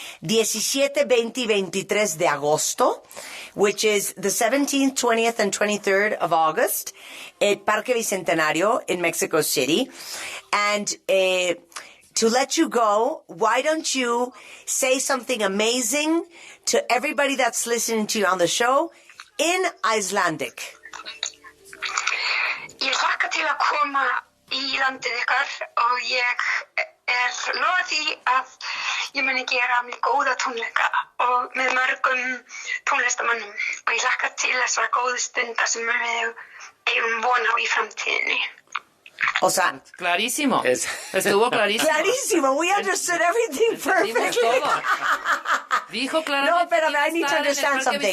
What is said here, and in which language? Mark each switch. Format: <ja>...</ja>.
<es>17, 20 y 23 de agosto,</es> <en>which is the 17th, 20th, and 23rd of August at Parque Bicentenario in Mexico City. And to let you go, why don't you say something amazing to everybody that's listening to you on the show in Icelandic?</en> <is>Ég hlakka til að koma í landið ykkar og ég lofa því að ég muni gera mér góða tónleika og með mörgum tónlistamönnum og ég hlakka til þessara góðu stunda sem við eigum von á í framtíðinni.</is> <es>O sea, clarísimo. Estuvo clarísimo. Clarísimo.</es> <en>We understood everything perfectly.</en> <es>Dijo claramente. No, pero</es> <en>I need to understand something.</en>